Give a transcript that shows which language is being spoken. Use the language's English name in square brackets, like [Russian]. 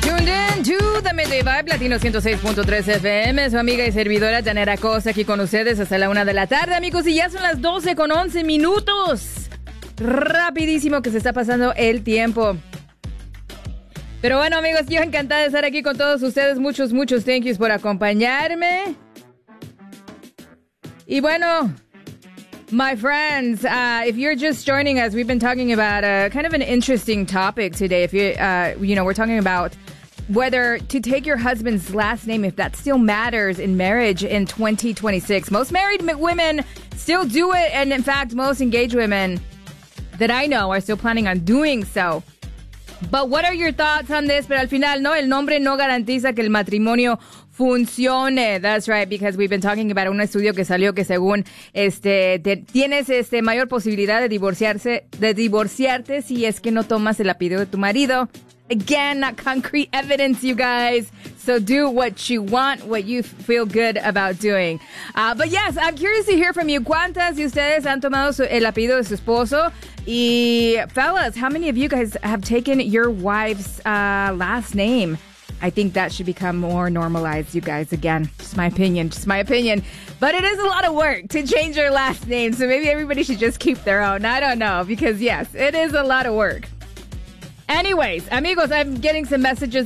[Spanish] completamente vibe, Latino 106.3 FM, su amiga y servidora Janet Acosta aquí con ustedes hasta la 1 de la tarde, amigos, y ya son las 12 con 11 minutos. Rapidísimo que se está pasando el tiempo. Pero bueno, amigos, yo encantada de estar aquí con todos ustedes. Muchos, muchos [English] thank yous [Spanish] por acompañarme. Y bueno, [English] my friends, if you're just joining us, we've been talking about kind of an interesting topic today. If you, you know, we're talking about whether to take your husband's last name, if that still matters in marriage in 2026. Most married women still do it. And in fact, most engaged women that I know are still planning on doing so. But what are your thoughts on this? [Spanish] Pero al final, no, el nombre no garantiza que el matrimonio funcione. [English] That's right, because we've been talking about [Spanish] un estudio que salió que según tienes mayor posibilidad de divorciarte si es que no tomas el apellido de tu marido. [English] Again, not concrete evidence, you guys. So do what you want, what you feel good about doing. But yes, I'm curious to hear from you. [Spanish] ¿Cuántas de ustedes han tomado el apellido de su esposo? [English] Y fellas, how many of you guys have taken your wife's last name? I think that should become more normalized, you guys. Again, just my opinion. But it is a lot of work to change your last name. So maybe everybody should just keep their own. I don't know, because yes, it is a lot of work. Anyways, amigos, I'm getting some messages.